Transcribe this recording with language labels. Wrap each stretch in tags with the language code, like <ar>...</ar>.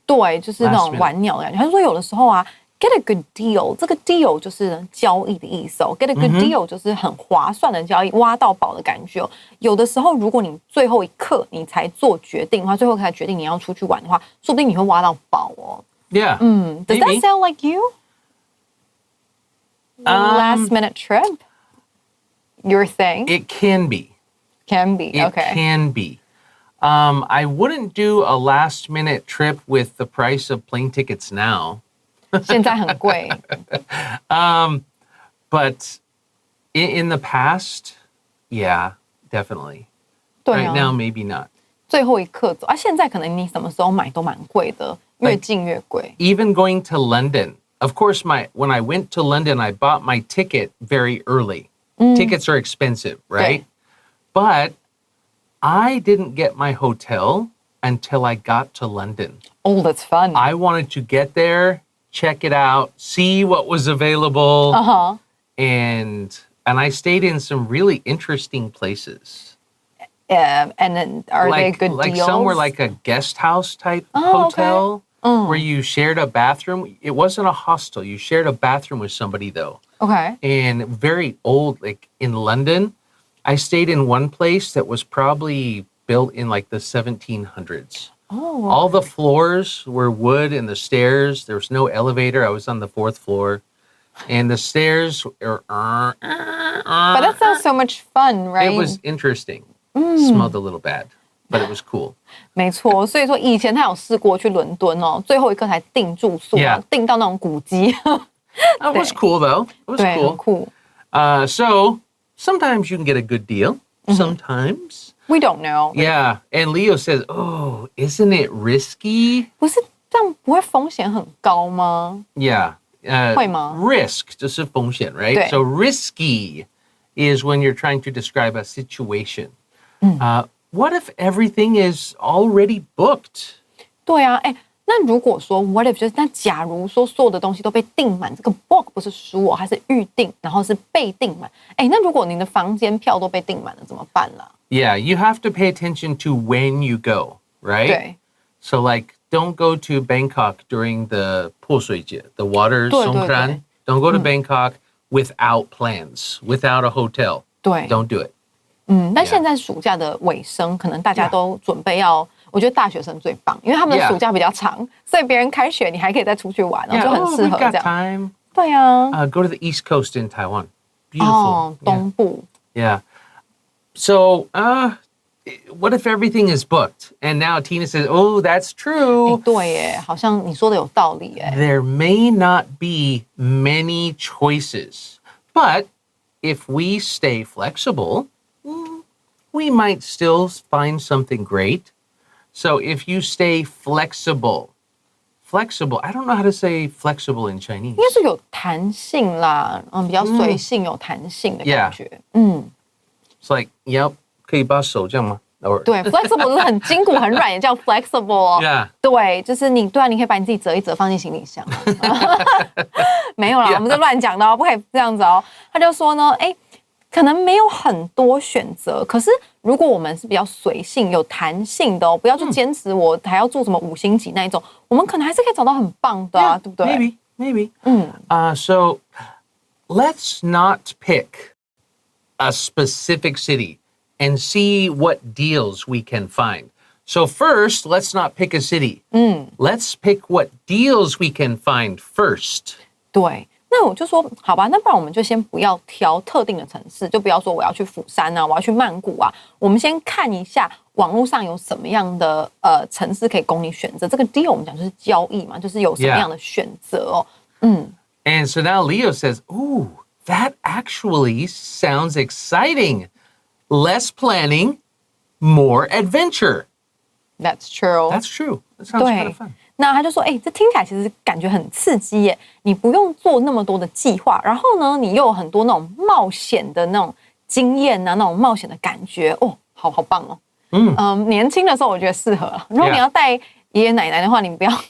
<zh>对，就是那种晚鸟的感觉。他就说有的时候啊 ，</zh> <en>get a good deal，</en> <zh>这个 deal 就是交易的意思哦。get a good deal 就是很划算的交易，挖到宝的感觉哦。有的时候，如果你最后一刻你才做决定的话，最后才决定你要出去玩的话，说不定你会挖到宝哦。</zh> <en>Yeah. Does that sound like you? Last minute trip? Your thing? It can be. Can be. It Okay. can be. I wouldn't do a last-minute trip with the price of plane tickets now.</en> <zh>现在很贵。</zh> <en>But in the past, yeah, definitely.</en> <zh>对啊</zh> <en>Right now, maybe not.</en> <zh>最后一刻走啊，现在可能你什么时候买都蛮贵的，越近越贵。</zh> <en>Even going to London. Of course, when I went to London, I bought my ticket very early. Tickets are expensive, right? But I didn't get my hotel until I got to London. Oh, that's fun. I wanted to get there, check it out, see what was available. And I stayed in some really interesting places. And then are they good like deals? somewhere like a guest house type hotel where you shared a bathroom. It wasn't a hostel. You shared a bathroom with somebody though. Okay. And very old, like in London, I stayed in one place that was probably built in like the 1700s. Oh. All the floors were wood and the stairs, there was no elevator. I was on the 4th floor. And the stairs are... But that sounds so much fun, right? It was interesting. Smelled a little bad, but it was cool.</en> <zh>没错，所以说以前他有试过去伦敦哦，最后一刻才订住宿，订到那种古迹。</zh> <en>It was cool though. It was</en> <zh>对，很酷。</zh> <en>So sometimes you can get a good deal. Sometimes. We don't know. Yeah. And Leo says, oh, isn't it risky?</en> <zh>不是这样不会风险很高吗？</zh> <en>Yeah.</en> <zh>会吗？ Risk 就是风险,</zh> <en>right?</en> <zh>对。</zh> <en>So risky is when you're trying to describe a situation. What if everything is already booked?</en> <zh>对啊，哎，那如果说 what if 就是那假如说所有的东西都被订满，这个 book 不是书哦，它是预订，然后是被订满。哎，那如果你的房间票都被订满了，怎么办啦？</zh> <en>Yeah, you have to pay attention to when you go, right?</en> <zh>对。</zh> <en>So like, don't go to Bangkok during the 泼水节, the water</en> <zh>对，</zh> <en>songkran. Don't go to Bangkok without plans, without a hotel.</en> <zh>对。</zh> <en>Don't do it.</en> <zh>但现在暑假的尾声，可能大家都准备要，我觉得大学生最棒，因为他们的暑假比较长，所以别人开学你还可以再出去玩，然后就很适合</zh> <en>we've got time.</en> <zh>对啊，</zh> <en>Go to the East Coast in Taiwan. Beautiful.</en> <zh>哦，东部。</zh> <en>Yeah. So, what if everything is booked? And now Tina says, oh, that's</en> <zh>哎，</zh> <en>true.</en> <zh>对耶，好像你说的有道理耶。</zh> <en>There may not be many choices, but if we stay flexible, we might still find something great. So if you stay flexible, I don't know how to say flexible in Chinese.</en> <zh>应该是有弹性啦，比较随性、有弹性的感觉。</zh> <en>It's like, yep,</en> <zh>可以把手这样吗？</zh> <en>Or</en> <zh>对，flexible 是很筋骨很软，也叫 flexible 哦。</zh> <en>Yeah.</en> <zh>对，就是你可以把你自己折一折放进行李箱。没有啦，我们是乱讲的哦，不可以这样子哦。他就说呢，哎，可能没有很多选择，可是如果我们是比较随性、有弹性的哦，不要去坚持我还要住什么5星级那一种，我们可能还是可以找到很棒的啊，对不对？</zh> <en>Maybe. So let's not pick a specific city and see what deals we can find. So first, let's not pick a city. Let's pick what deals we can find first.</en> <zh>对，那我就说，好吧，那不然我们就先不要挑特定的城市，就不要说我要去釜山啊，我要去曼谷啊，我们先看一下网络上有什么样的城市可以供你选择。这个 deal 我们讲就是交易嘛，就是有什么样的选择哦。</zh> <en>And so now Leo says, ooh, that actually sounds exciting. Less planning, more adventure. That's true. That's true. That sounds kind of fun.</en> <zh>那他就说，哎，这听起来其实感觉很刺激耶！你不用做那么多的计划，然后呢，你又有很多那种冒险的那种经验啊，那种冒险的感觉，哦，好棒哦。年轻的时候我觉得适合了。如果你要带爷爷奶奶的话，你不要。</zh>